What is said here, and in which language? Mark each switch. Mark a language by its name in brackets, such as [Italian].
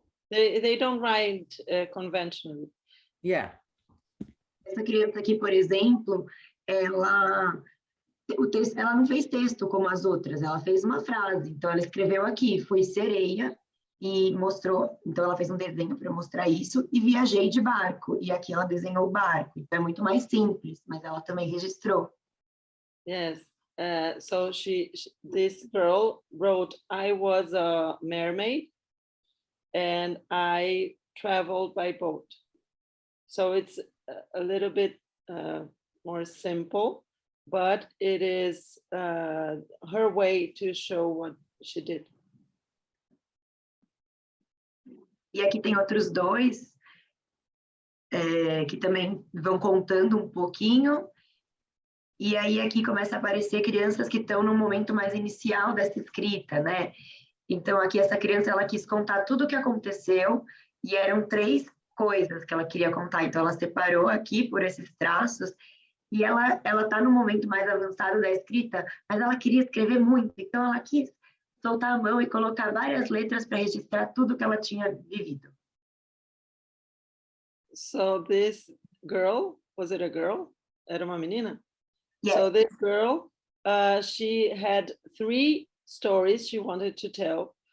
[English] they don't write conventionally. Yeah. [Portuguese] Essa criança aqui, por exemplo, ela não fez texto como as outras, ela fez uma frase. Então, ela escreveu aqui, fui sereia, e mostrou. Então, ela fez um desenho para mostrar isso, e viajei de barco. E aqui ela desenhou o barco. Então, é muito mais simples, mas ela também registrou. [English] Yes. So this girl wrote, I was a mermaid and I traveled by boat. So it's a little bit more simple, but it is her way to show what she did. [Portuguese] E aqui tem outros dois que também vão contando um pouquinho. E aí aqui começa a aparecer crianças que estão no momento mais inicial dessa escrita, né? Então aqui essa criança, ela quis contar tudo o que aconteceu, e eram 3 coisas que ela queria contar. Então ela separou aqui por esses traços, e ela está no momento mais avançado da escrita, mas ela queria escrever muito, então ela quis soltar a mão e colocar várias letras para registrar tudo que ela tinha vivido. [English] So this girl, was it a girl? [Portuguese] Era uma menina? [English] Yes. So this girl, she had 3 stories she wanted to tell.